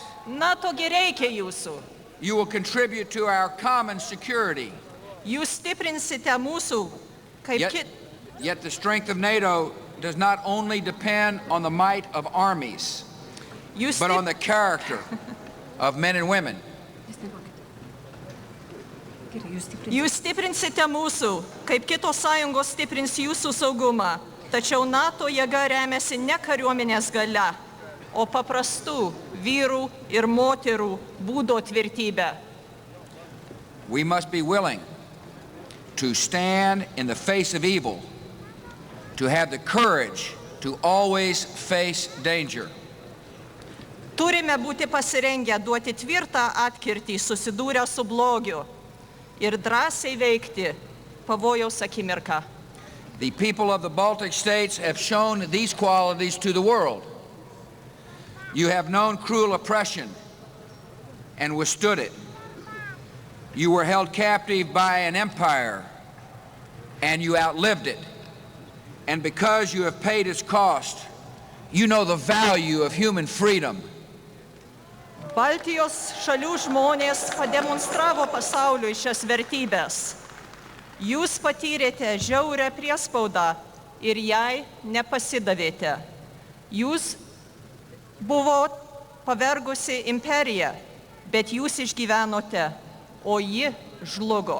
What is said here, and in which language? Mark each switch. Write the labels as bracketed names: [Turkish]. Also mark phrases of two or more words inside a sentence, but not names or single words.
[Lithuanian] NATO gi reikia jūsų. [English] You will contribute to our common security. [Lithuanian] Jūs stiprinsite mūsų kaip [English] Yet the strength of NATO does not only depend on the might of armies, but on the character of men and women. [Lithuanian] Jūs stiprinsite mūsų, kaip kitos sąjungos stiprins jūsų saugumą, tačiau NATO jėga remiasi ne kariuomenės galia, o paprastų vyrų ir moterų būdo tvirtybė. [English] We must be willing to stand in the face of evil, to have the courage to always face danger. [Lithuanian] Turime būti pasirengę duoti tvirtą atkirtį susidūrę su blogiu ir drąsiai veikti pavojaus akimirką. [English] The people of the Baltic states have shown these qualities to the world. You have known cruel oppression and withstood it. You were held captive by an empire and you outlived it. And because you have paid its cost, you know the value of human freedom. [Lithuanian] Baltijos šalių žmonės pademonstravo pasauliui šias vertybės. Jūs patyrėte žiaurią priespaudą ir jai nepasidavėte. Jūs buvo pavergusi imperija, bet jūs išgyvenote, o ji žlugo.